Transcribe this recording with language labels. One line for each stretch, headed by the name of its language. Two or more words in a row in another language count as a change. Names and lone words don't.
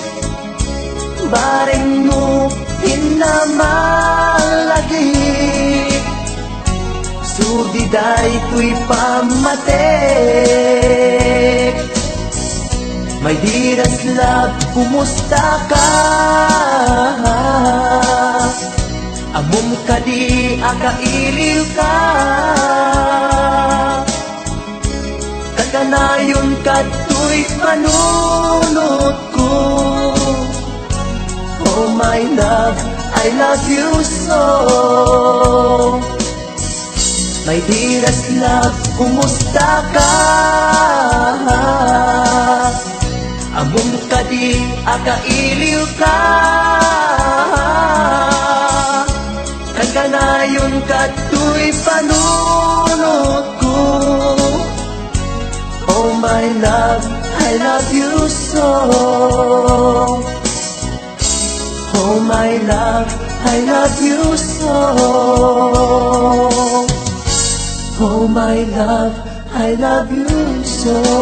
Iloko: Bareng mo hinamalagip, sudiday to'y pamatek.
English: My dearest love,
Iloko: kumusta ka? Among kadi akailiw ka. Kaganayon kato'y panunod ko.
English: Oh my love, I love you so. My dearest love,
Iloko: kumusta ka? Among kadi akailiw ka. Kaganayon kato'y panunod ko.
English: Oh my love, I love you so. Oh my love, I love you so. Oh my love, I love you so.